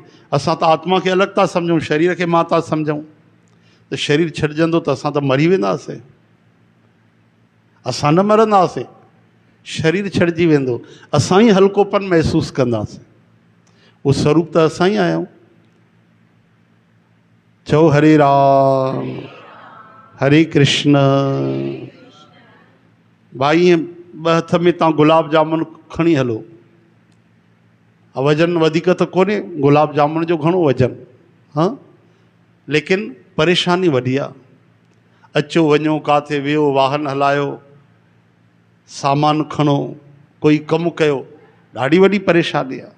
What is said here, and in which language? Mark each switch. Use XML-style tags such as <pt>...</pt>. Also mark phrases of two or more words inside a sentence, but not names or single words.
<sd>असां त आत्मा खे अलॻि था सम्झूं, शरीर खे मां था सम्झूं। त शरीर छॾिजंदो त असां त मरी वेंदासीं, असां न मरंदासीं, शरीर छॾिजी वेंदो, असां ई हल्कोपन महसूसु कंदासीं। उहो स्वरूप त असां ई आहियूं। चओ हरे राम हरे कृष्ण। भाई ईअं 2 हथ में तव्हां गुलाब जामुन खणी हलो, वज़न वधीक त कोन्हे, गुलाब जामुन जो घणो वज़न, हाँ, लेकिन परेशानी वॾी आहे। अचो वञो, काथे वियो, वाहन हलायो, सामान खणो, कोई कमु कयो, ॾाढी वॾी परेशानी आहे।</sd>